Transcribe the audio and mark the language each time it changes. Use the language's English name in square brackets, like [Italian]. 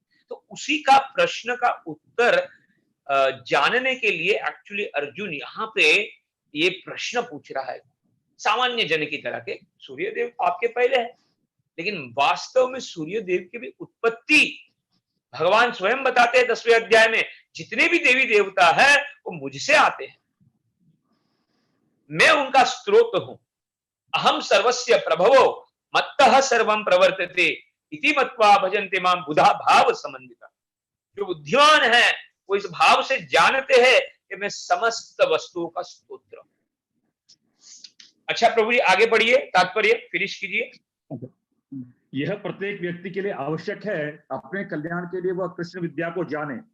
[Hindi] तो उसी का प्रश्न का उत्तर जानने के लिए एक्चुअली अर्जुन यहाँ पे ये प्रश्न पूछ रहा है सामान्य जन की तरह के। सूर्यदेव आपके पहले है, लेकिन वास्तव में सूर्यदेव की भी उत्पत्ति भगवान स्वयं बताते हैं 10वें अध्याय में, जितने भी देवी देवता है वो मुझसे आते हैं, मैं उनका स्रोत हूं। [Sanskrit] अहम सर्वस्य प्रभवो मत्तः सर्वं प्रवर्तते इति मत्वा भजन्ते मां बुधा भाव समन्विता। [Hindi] जो बुद्धिमान है वो इस भाव से जानते हैं कि मैं समस्त वस्तुओं का स्रोत हूं। अच्छा प्रभु जी आगे बढ़िए, तात्पर्य फिनिश कीजिए। यह प्रत्येक व्यक्ति के लिए आवश्यक है, अपने कल्याण के लिए वह कृष्ण विद्या को जाने।